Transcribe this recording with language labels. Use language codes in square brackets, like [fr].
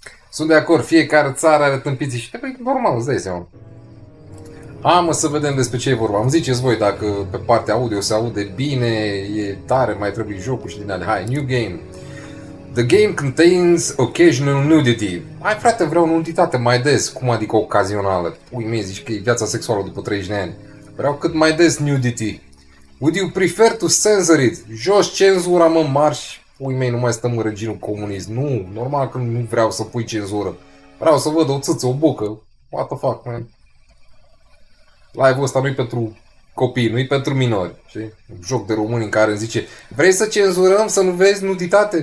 [ro] Sunt de acord, fiecare țară are tâmpiții și trebuie normal, îți dai seama. Mă, să vedem despre ce e vorba. Îmi ziceți voi dacă pe partea audio se aude bine, e tare, mai trebuie jocul și din alea. [en] Hai, new game. The game contains occasional nudity. [ro] Hai frate, vreau nuditate mai des. Cum adică ocazională? Pui mei, zici că e viața sexuală după 30 de ani. Vreau cât mai des nudity. [en] Would you prefer to censor it? [ro] Jos cenzura, mă, marș. Pui mei, nu mai stăm în regimul comunist. Nu, normal că nu vreau să pui cenzură. Vreau să văd o țâță, o bucă. [en] What the fuck, man? [ro] Live-ul ăsta nu-i pentru copii, nu-i pentru minori, știi? Un joc de români în care îmi zice, vrei să cenzurăm, să nu vezi nuditate?